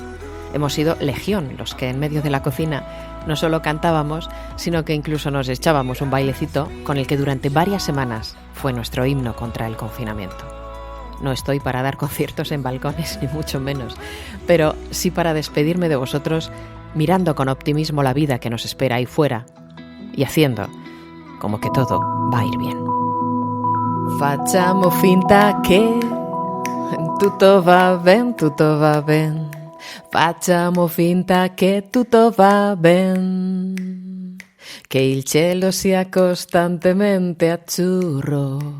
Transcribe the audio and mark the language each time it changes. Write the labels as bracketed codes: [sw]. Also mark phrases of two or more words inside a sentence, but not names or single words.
[es] Hemos sido legión los que en medio de la cocina no solo cantábamos, sino que incluso nos echábamos un bailecito con el que durante varias semanas fue nuestro himno contra el confinamiento. No estoy para dar conciertos en balcones, ni mucho menos, pero sí para despedirme de vosotros mirando con optimismo la vida que nos espera ahí fuera y haciendo como que todo va a ir bien. [it] Facciamo finta che tutto va ben, tutto va ben. Facciamo finta che tutto va ben. Che il cielo sia costantemente azzurro.